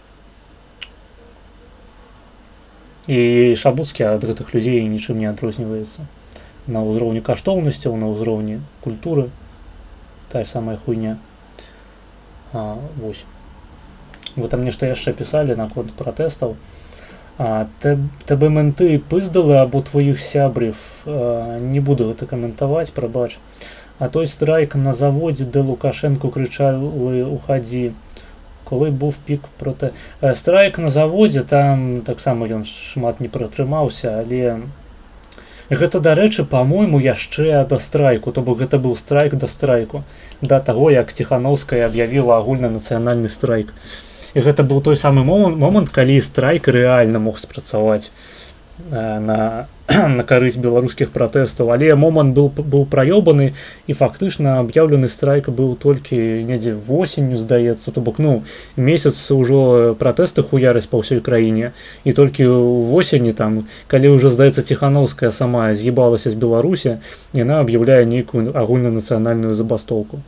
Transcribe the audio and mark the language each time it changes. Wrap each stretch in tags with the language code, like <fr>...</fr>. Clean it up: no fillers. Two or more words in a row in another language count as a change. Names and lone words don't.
<be>І Шабуцкі ад гэтых людзей нічым не адрозніваецца. На ўзроўні каштоўнасцяў, на ўзроўні культуры. Тая самая хуйня. Вось. Вы там нешта яшчэ пісалі наконт пратэстаў.</be> <uk>А тебе менти пиздили або твоїх сябрів, не буду це коментувати, пробач. А той страйк на заводі, де Лукашенку кричали «Уходи», коли був пік проти... Страйк на заводі, там так само</uk> <be>ён шмат не протримаўся, але гэта, дарэчы, па-мойму, яшчэ да страйку, то бок гэта быў страйк да страйку, да таго, як Ціханаўская аб'явіла агульнанацыянальны страйк. І гэта быў той самы момант, калі страйк рэальна мог спрацаваць на карысць беларускіх пратэстаў, але момант быў праёбаны, і фактычна аб'яўлены страйк быў толькі недзе восенню, здаецца, то бок, месяц ужо пратэсты хуяраць па ўсёй краіне, і толькі ў восені, там, калі ўжо, здаецца, Ціханаўская сама з'ебалася з Беларусі, яна аб'яўляе нейкую агульнанацыянальную забастоўку.</be>